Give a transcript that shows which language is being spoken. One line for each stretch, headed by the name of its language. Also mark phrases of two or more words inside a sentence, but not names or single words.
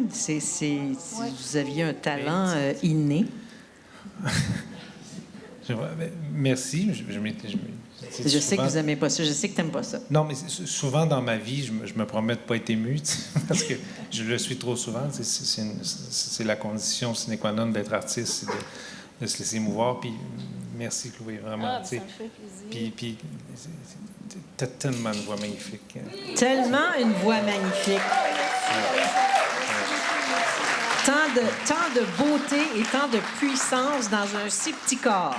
French: Vous aviez un talent inné. Merci. Je sais que vous n'aimez pas ça. Je sais que tu n'aimes pas ça. Non, mais souvent dans ma vie, je me promets de ne pas être ému, parce que je le suis trop souvent. C'est la condition
Latin: sine qua non
French: d'être artiste, c'est de se laisser émouvoir. Puis merci, Chloé, vraiment. Ça me fait plaisir. Puis tu as tellement une voix magnifique. Tellement une voix magnifique. Tant de beauté et tant de puissance dans un si petit corps.